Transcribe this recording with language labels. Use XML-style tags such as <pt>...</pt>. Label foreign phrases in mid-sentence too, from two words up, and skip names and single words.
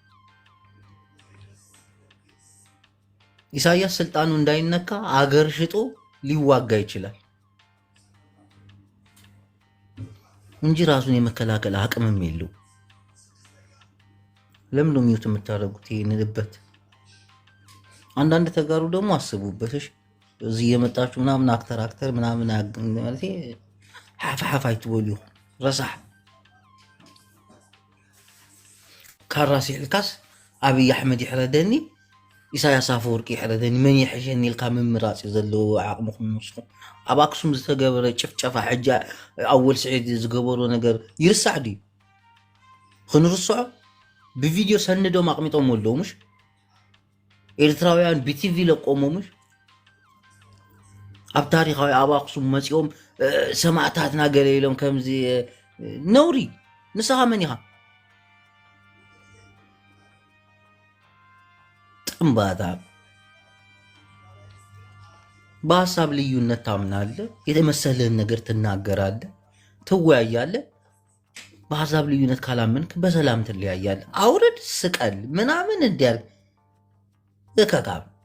<am>ኢሳያስ ስልጣኑ እንዳይነካ አገር ሽጦ ሊዋጋ ይችላል እንጂ ራሱን የመከላከል አቅምም የለው። ለምን ነው ሚውት የምታደርጉት? ይሄንልበት አንዳንድ ተጋሩ ደግሞ አስቡበት። እሺ እዚህ የመጣችሁ ምናምን አክተር ምናምን ማለት</am> <ti>ሓፋ ይትበሉ ረሳሕ ካራሲ ልካስ አብይ አሕመድ ይሕረደኒ ኢሳያስ አፈወርቂ ይሕረደኒ መን ይሕሸኒ ኢልካ ምምራፅ ዘለዎ ዓቕምኩም ንስኹም ኣብ ኣክሱም ዝተገበረ ጭፍጨፋ ሕጂ ኣወል ስዒድ ዝገበሮ ነገር ይርሳዕ ድዩ? ክንርስዖ ብቪድዮ ሰንዶም ኣቕሚጦም ኣለዉ ምሽ ኤርትራውያን ብቲቪ ለቆሞምሽ ኣብ ታሪኻዊ ኣብ ኣክሱም መፂኦም ሰማዕታትና ገለ ኢሎም ከምዚ ነውሪ ንስኻ መን ኢኻ?</ti> <am>ጥምባታ በሀሳብ ልዩነት ታምናለህ፣ የተመሰለህን ነገር ትናገራለህ፣ ትወያያለህ። በሀሳብ ልዩነት ካላመንክ በሰላም ትለያያለህ። አውርድ፣ ስቀል ምናምን እንዲያል እከካም</am>